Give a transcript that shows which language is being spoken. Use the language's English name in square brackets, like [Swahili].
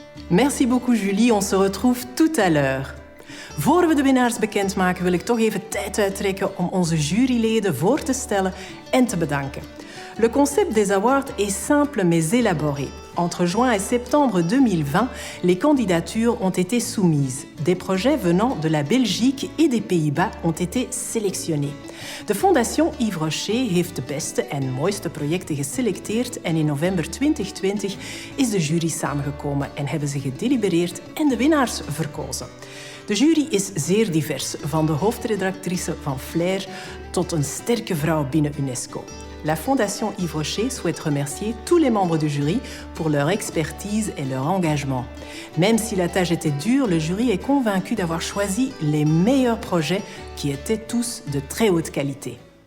[French] Merci beaucoup Julie, on se retrouve tout à l'heure. [Dutch] Voor we de winnaars bekendmaken wil ik toch even tijd uittrekken om onze juryleden voor te stellen en te bedanken. [French] Le concept des awards est simple mais élaboré. Entre juin et septembre 2020, les candidatures ont été soumises. Des projets venant de la Belgique et des Pays-Bas ont été sélectionnés. [Dutch] De Fondation Yves Rocher heeft de beste en mooiste projecten geselecteerd en in november 2020 is de jury samengekomen en hebben ze gedelibereerd en de winnaars verkozen. De jury is zeer divers, van de hoofdredactrice van Flair tot een sterke vrouw binnen UNESCO. [French] La Fondation Yves Rocher souhaite remercier tous les membres du jury pour leur expertise et leur engagement. Même si la tâche était dure, le jury est convaincu d'avoir choisi les meilleurs projets qui étaient tous de très haute qualité.